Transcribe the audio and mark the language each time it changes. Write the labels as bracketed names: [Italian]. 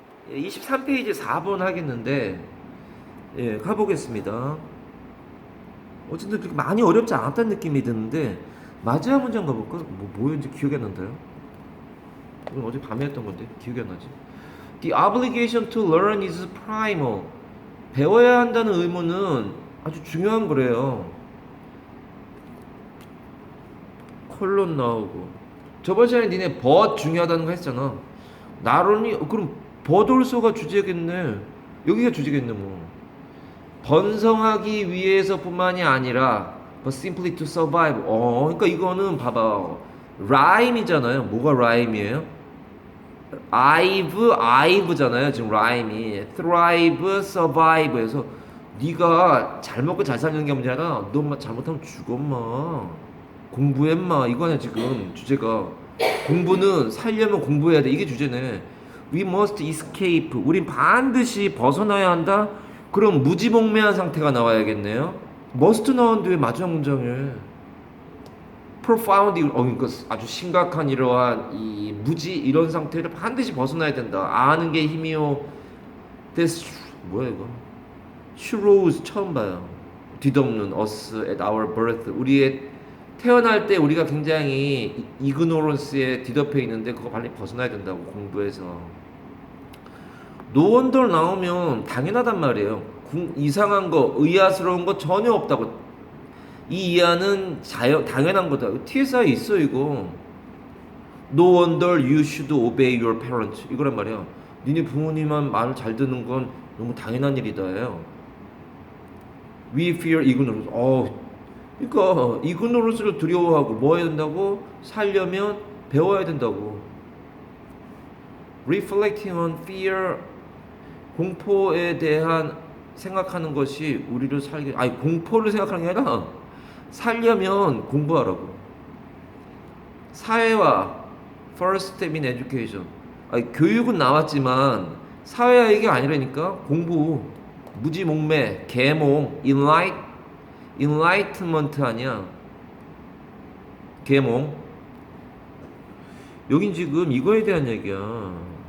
[Korean] 23페이지 4번 하겠는데, 예, 가보겠습니다. 어쨌든 그렇게 많이 어렵지 않았다는 느낌이 드는데, 마지막 문장 가볼까? 뭐였는지 기억이 안 난다요? 이건 어제 밤에 했던 건데, 기억이 안 나지? [English] The obligation to learn is primal. [Korean] 배워야 한다는 의무는 아주 중요한 거래요. 콜론 나오고. 저번 시간에 니네 but 중요하다는 거 했잖아. 나론이 그럼 [English] but also [Korean] 가 주제겠네. 여기가 주제겠네 뭐. 번성하기 위해서뿐만이 아니라 [English] but simply to survive. [Korean] 그러니까 이거는 봐봐. rhyme이잖아요. 뭐가 rhyme이에요? I've잖아요. 지금 rhyme이. thrive, survive에서 네가 잘 먹고 잘 사는 게 문제라. 너 잘못하면 죽어 마. 공부해 마. 이거네 지금 주제가. 공부는 살려면 공부해야 돼. 이게 주제네. [English] We must escape. [Korean] 우린 반드시 벗어나야 한다. 그럼 무지몽매한 상태가 나와야겠네요. must 나오는데 왜 마지막 문장에 profound, 그러니까 아주 심각한 이러한 이 무지 이런 상태를 반드시 벗어나야 된다. 아는 게 힘이요. This 뭐야 이거? Shows 처음 봐요. 뒤덮는 [English] us at our birth. [Korean] 우리의 태어날 때 우리가 굉장히 ignorance에 뒤덮여 있는데 그거 빨리 벗어나야 된다고 공부해서. No wonder 나오면 당연하단 말이에요. 이상한 거, 의아스러운 거 전혀 없다고. 이 이하는 당연한 거다. TSI 있어 이거. [English] No wonder you should obey your parents. [Korean] 이거란 말이야. 니네 부모님만 말을 잘 듣는 건 너무 당연한 일이다예요. [English] We fear ignorance. [Korean] 그러니까 ignorance를 두려워하고 뭐 해야 된다고? 살려면 배워야 된다고. [English] Reflecting on fear. [Korean] 공포에 대한 생각하는 것이 우리를 살게. 공포를 생각하는 게 아니라 살려면 공부하라고. 사회화 [English] first step in education. [Korean] 교육은 나왔지만 사회화 이게 아니라니까. 공부 무지몽매 계몽 enlightenment 아니야. 계몽. 여긴 지금 이거에 대한 얘기야.